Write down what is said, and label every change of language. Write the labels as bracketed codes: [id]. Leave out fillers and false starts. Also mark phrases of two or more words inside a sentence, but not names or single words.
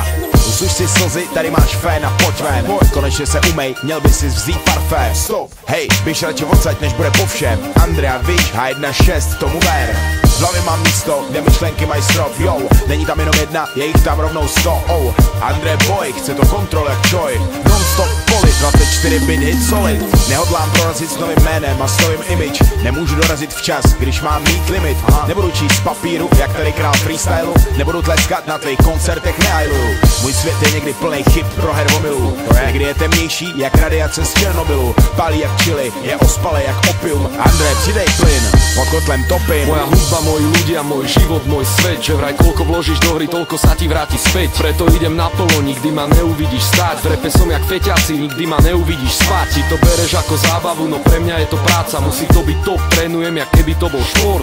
[cs] Usuš si slzy, tady máš fén a pojď ven. Konečně se umej, měl by si vzít parfém. Stop, hej, běž radši odsaď, než bude po všem. Andrea, víš, H1-6, tomu ver. V hlavě mám místo, kde myšlenky mají strop, yo. Není tam jenom jedna, je jich tam rovnou 100, oh. Andre Boy, chce to kontrol jak Choi. [en] Non-stop polit, 24 bit hit solid. [cs] Nehodlám prorazit s novým jménem a s novým image. Nemůžu dorazit včas, když mám mít limit. Nebudu číst z papíru, jak tady král freestylu. Nebudu tleskat na tvých koncertech, neajluju. Můj svět je někdy plnej chyb pro hervomilů. Někdy je temnější, jak radiace z Černobylu. Palí jak chili, je ospalé jak opium. Andre, přidej plyn, pod kotlem topím. [sk] Moja hudba, moji ľudia, môj život, môj svet. Že vraj koľko vložíš do hry, toľko sa ti vráti späť. Preto idem naplno, nikdy ma neuvidíš stáť. V repe som jak feťaci, nikdy ma neuvidíš spať. Ti to bereš ako zábavu, no pre mňa je to práca. Musí to byť top, trénujem, jak keby to bol šport.